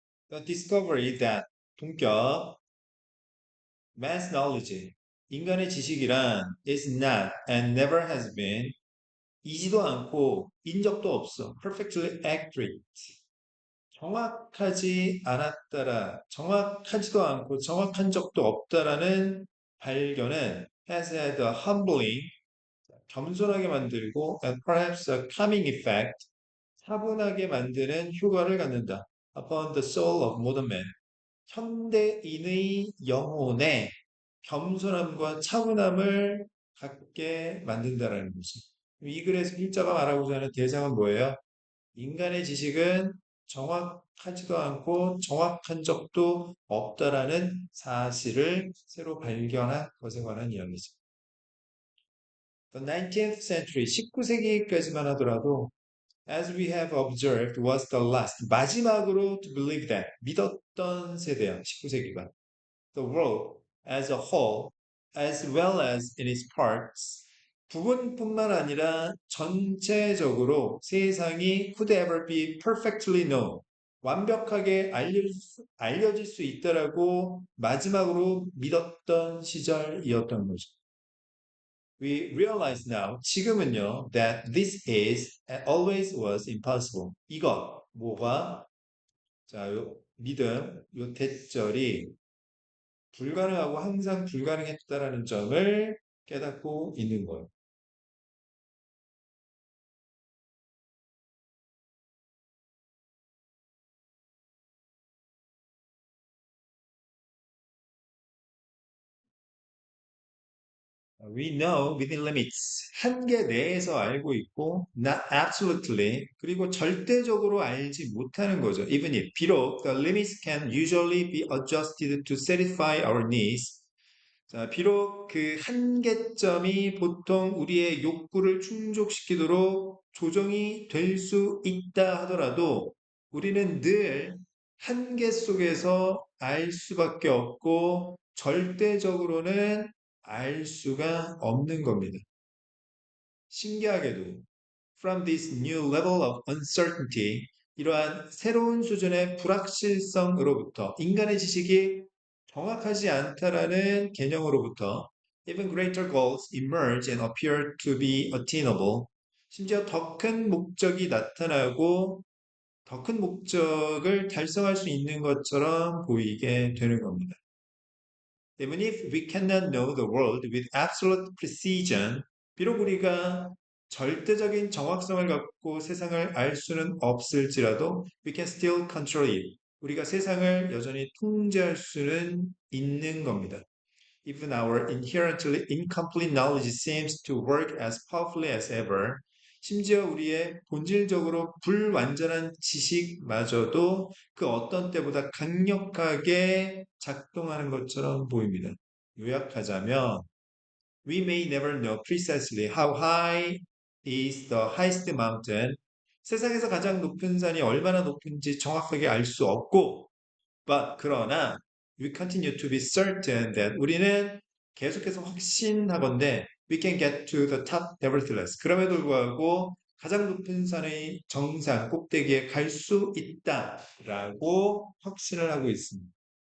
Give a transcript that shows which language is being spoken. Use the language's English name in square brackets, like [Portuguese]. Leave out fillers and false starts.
[English] The discovery that [Korean] 본격 [English] man's knowledge [Korean] 인간의 지식이란 [English] is not and never has been [Korean] 이지도 않고 인 적도 없어. [English] perfectly accurate [Korean] 정확하지 않았다라 정확하지도 않고 정확한 적도 없다라는 발견은 [English] has had a humbling [Korean] 겸손하게 만들고 [English] and perhaps a calming effect [Korean] 차분하게 만드는 효과를 갖는다. [English] upon the soul of modern man [Korean] 현대인의 영혼에 겸손함과 차분함을 갖게 만든다라는 거지. 이 글에서 필자가 말하고자 하는 대상은 뭐예요? 인간의 지식은 정확하지도 않고 정확한 적도 없다라는 사실을 새로 발견한 것에 관한 이야기죠. [English] The 19th century, [Korean] 19세기까지만 하더라도 [English] as we have observed was the last, [Korean] 마지막으로 [English] to believe that, [Korean] 믿었던 세대야, 19세기가. [English] The world as a whole, as well as in its parts, [Korean] 부분뿐만 아니라 전체적으로 세상이 [English] could ever be perfectly known, [Korean] 완벽하게 알려질 수 있다라고 마지막으로 믿었던 시절이었던 거죠. [English] We realize now, [Korean] 지금은요, [English] that this is and always was impossible. [Korean] 이것, 뭐가, 자, 요 믿음, 요 대절이 불가능하고 항상 불가능했다라는 점을 깨닫고 있는 거예요. [English] We know within limits. [Korean] 한계 내에서 알고 있고, [English] not absolutely. [Korean] 그리고 절대적으로 알지 못하는 거죠. [English] Even if, [Korean] 비록, [English] the limits can usually be adjusted to satisfy our needs. [Korean] 자, 비록 그 한계점이 보통 우리의 욕구를 충족시키도록 조정이 될 수 있다 하더라도 우리는 늘 한계 속에서 알 수밖에 없고 절대적으로는 알 수가 없는 겁니다. 신기하게도 [English] from this new level of uncertainty [Korean] 이러한 새로운 수준의 불확실성으로부터 인간의 지식이 정확하지 않다라는 개념으로부터 [English] even greater goals emerge and appear to be attainable [Korean] 심지어 더 큰 목적이 나타나고 더 큰 목적을 달성할 수 있는 것처럼 보이게 되는 겁니다. [English] Even if we cannot know the world with absolute precision, [Korean] 비록 우리가 절대적인 정확성을 갖고 세상을 알 수는 없을지라도 [English] we can still control it. [Korean] 우리가 세상을 여전히 통제할 수는 있는 겁니다. [English] Even our inherently incomplete knowledge seems to work as powerfully as ever. [Korean] 심지어 우리의 본질적으로 불완전한 지식마저도 그 어떤 때보다 강력하게 작동하는 것처럼 보입니다. 요약하자면, [English] we may never know precisely how high is the highest mountain. [Korean] 세상에서 가장 높은 산이 얼마나 높은지 정확하게 알 수 없고, [English] but [Korean] 그러나 [English] we continue to be certain that [Korean] 우리는 계속해서 확신하건대 [English] we can get to the top nevertheless. [Korean] 그럼에도 불구하고 가장 높은 산의 정상 꼭대기에 갈 수 있다라고 확신을 하고 있습니다.